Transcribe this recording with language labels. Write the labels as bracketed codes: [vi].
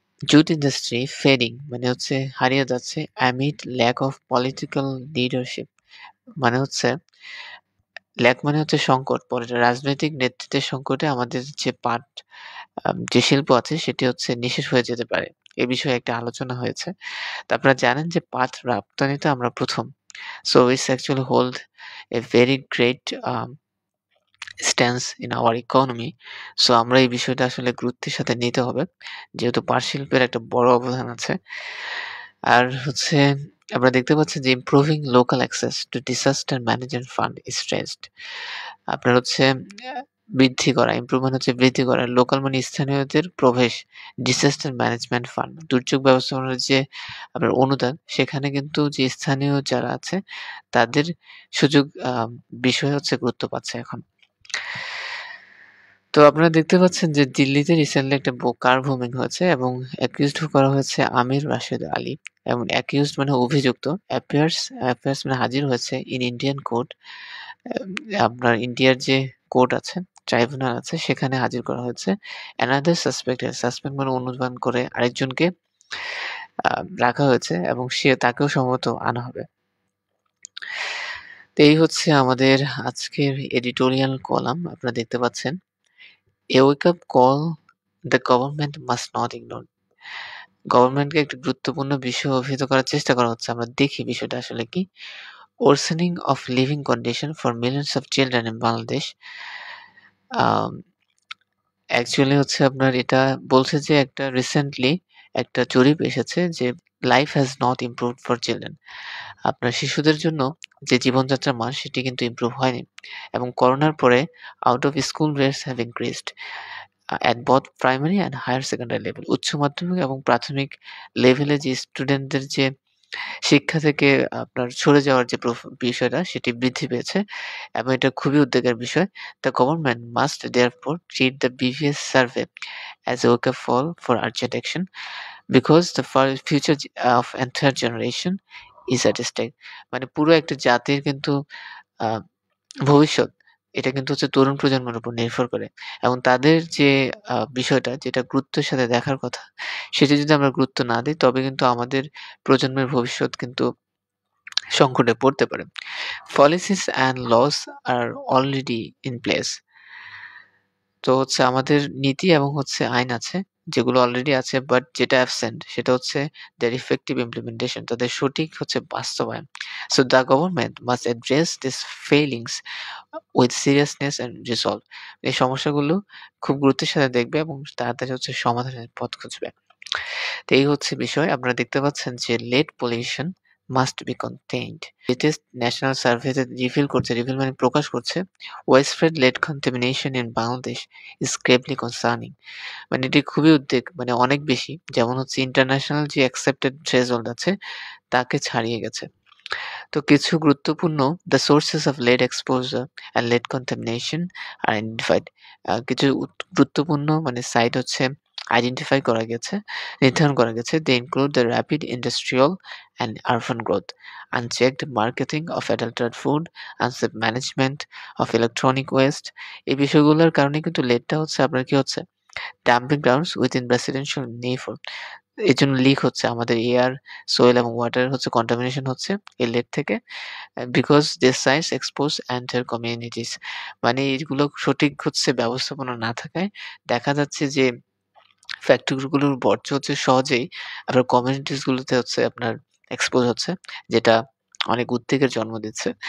[en] jute industry fading [bn] মানে হচ্ছে হারিয়ে যাচ্ছে [en] amid lack of political leadership [bn] মানে হচ্ছে ল্যাক মানে হচ্ছে সংকট। পরে রাজনৈতিক নেতৃত্বের সংকটে আমাদের যে পাট যে শিল্প আছে সেটি হচ্ছে নিঃশেষ হয়ে যেতে পারে। এ বিষয়ে একটা আলোচনা হয়েছে। তো আপনারা জানেন যে পাট রপ্তানিতে আমরা ১ম। [en] So it's actually hold a very great stance in our economy. [bn] So আমরা এই বিষয়টা আসলে গুরুত্বের সাথে নিতে হবে। যেহেতু পাট শিল্পের একটা বড় অবদান আছে। আর হচ্ছে আমরা দেখতে পাচ্ছি যে [en] improving local access to disaster management fund is stressed. [bn] আপনার হচ্ছে বৃদ্ধি করা, ইমপ্রুভ মানে হচ্ছে বৃদ্ধি করা। লোকাল মানে স্থানীয়দের প্রবেশ, ডিসাস্টার ম্যানেজমেন্ট ফান্ড, দুর্যোগ ব্যবস্থাপনার যে আপনার অনুদান, সেখানে কিন্তু যে স্থানীয় যারা আছে তাদের সুযোগ বিষয় হচ্ছে গুরুত্ব পাচ্ছে এখন। তো আপনারা দেখতে পাচ্ছেন যে দিল্লিতে রিসেন্টলি একটা [en] কার booming [bn] হয়েছে এবং অ্যাকিউজড করা হয়েছে আমির রাশেদ আলী এবং অ্যাকিউজড মানে অভিযুক্ত অ্যাপিয়ার্স মানে হাজির হয়েছে [en] In Indian court. [bn] আপনার ইন্ডিয়ার যে কোর্ট আছে, ট্রাইব্যুনাল আছে সেখানে হাজির করা হয়েছে। [en] another suspect [bn] মানে অনুমান করে আরেকজনকে আ রাখা হয়েছে এবং তাকেও সম্ভবত আনা হবে। তো এই হচ্ছে আমাদের আজকের এডিটোরিয়াল কলাম। আপনারা দেখতে পাচ্ছেন। [en] A wake up call the government must not ignore. [bn] গভর্নমেন্টকে একটা গুরুত্বপূর্ণ বিষয় অভিহিত করার চেষ্টা করা হচ্ছে। আমরা দেখি বিষয়টা আসলে কি? [en] Worsening of living condition for millions of children in Bangladesh. [bn] Um actually হচ্ছে আপনার এটা বলছে যে একটা রিসেন্টলি একটা জরিপ এসেছে যে [en] Life has not improved for children. [bn] আপনার শিশুদের জন্য যে জীবনযাত্রার মান সেটি কিন্তু ইমপ্রুভ হয়নি। এবং করোনার পরে [en] Out of school rates have increased at both primary and higher secondary level. [bn] উচ্চ মাধ্যমিক এবং প্রাথমিক লেভেলে যে স্টুডেন্টদের যে শিক্ষা থেকে আপনার সরে যাওয়ার যে বিষয়টা সেটি বৃদ্ধি পেয়েছে এবং এটা খুবই উদ্বেগের বিষয়। [en] The government must therefore treat the BVS survey as a wake-up call for urgent action because the future of entire generation is at stake. [bn] মানে পুরো একটা জাতির কিন্তু আ ভবিষ্যৎ এটা কিন্তু হচ্ছে তরুণ প্রজন্মের উপর নির্ভর করে এবং তাদের যে বিষয়টা যেটা গুরুত্বের সাথে দেখার কথা, সেটা যদি আমরা গুরুত্ব না দেই তবে কিন্তু আমাদের প্রজন্মের ভবিষ্যৎ কিন্তু সংকটে পড়তে পারে। [en] Policies and laws are already in place. [bn] তো হচ্ছে আমাদের নীতি এবং হচ্ছে আইন আছে, যেগুলো অলরেডি আছে বাট যেটা অ্যাবসেন্ট সেটা হচ্ছে [en] their effective implementation [bn] তাদের সঠিক হচ্ছে বাস্তবায়ন। [en] So the government must address these failings with seriousness and resolve. [bn] এই সমস্যাগুলো খুব গুরুত্বের সাথে দেখবে এবং তাড়াতাড়ি হচ্ছে সমাধানের পথ খুঁজবে। তো এই হচ্ছে বিষয়। আপনারা দেখতে পাচ্ছেন যে [en] lead pollution must be contained. Latest national সার্ভেতে reveal [bn] মানে প্রকাশ করছে [en] widespread lead contamination in Bangladesh is gravely concerning. [bn] মানে এটি খুবই উদ্বেগ মানে অনেক বেশি। যেমন হচ্ছে ইন্টারন্যাশনাল যে [en] accepted threshold [bn] আছে তাকে ছাড়িয়ে গেছে। তো কিছু গুরুত্বপূর্ণ [en] the sources of lead exposure and lead contamination are identified. [bn] কিছু গুরুত্বপূর্ণ মানে সাইট হচ্ছে আইডেন্টিফাই করা গেছে, নির্ধারণ করা গেছে। [en] They include the rapid industrial and urban growth, unchecked marketing of adulterated food, unsafe management of electronic waste. [bn] এই বিষয়গুলোর কারণে কিন্তু লেডটা হচ্ছে আপনার কি হচ্ছে [en] dumping grounds within residential neighbourhood [bn] এজন্য লিক হচ্ছে আমাদের এয়ার, সোইল এবং ওয়াটার হচ্ছে কন্টামিনেশন হচ্ছে এই লেড থেকে। [en] because this sites expose entire communities [bn] মানে এগুলো সঠিক হচ্ছে ব্যবস্থাপনা না থাকায় দেখা যাচ্ছে যে ফ্যাক্টরি গুলোর বর্জ্য হচ্ছে সহজেই আপনার কমিউনিটিস গুলোতে হচ্ছে আপনার এক্সপোজ হচ্ছে, যেটা অনেক উদ্বেগের জন্ম দিচ্ছে।